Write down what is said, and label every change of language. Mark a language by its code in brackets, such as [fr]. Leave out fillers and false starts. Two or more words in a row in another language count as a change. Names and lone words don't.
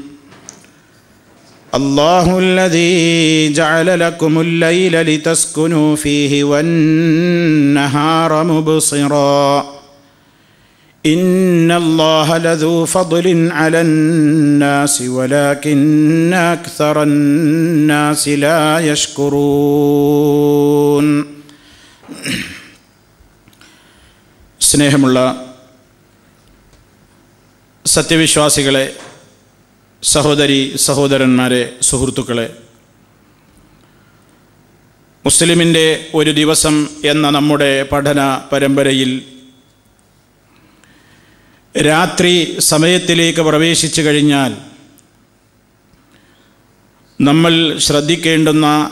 [ar] الله الذي جعل لكم الليل لتسكنوا فيه والنهار مبصرا إن الله لذو فضل على الناس ولكن أكثر الناس لا يشكرون. [ml] സ്നേഹമുള്ള സത്യവിശ്വാസികളെ, സഹോദരി സഹോദരന്മാരെ, സുഹൃത്തുക്കളെ, മുസ്ലിമിൻ്റെ ഒരു ദിവസം എന്ന നമ്മുടെ പഠന പരമ്പരയിൽ രാത്രി സമയത്തിലേക്ക് പ്രവേശിച്ചു കഴിഞ്ഞാൽ നമ്മൾ ശ്രദ്ധിക്കേണ്ടുന്ന,